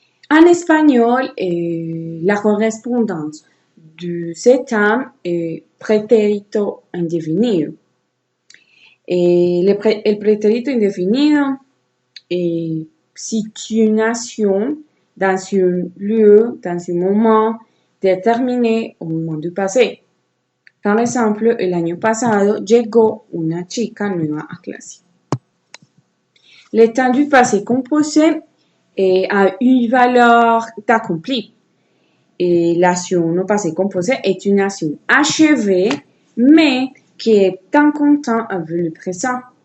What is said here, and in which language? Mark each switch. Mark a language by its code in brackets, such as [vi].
[fr] En espagnol, la correspondance de ce terme est pretérito indefinido. El pretérito indefinido situe une action dans un lieu, dans un moment déterminé au moment du passé. Par exemple, [es] el año pasado llegó una chica nueva a clase. [fr] Le temps du passé composé a une valeur d'accompli. Et l'action au passé composé est une action achevée, mais qui est en comptant avec le présent.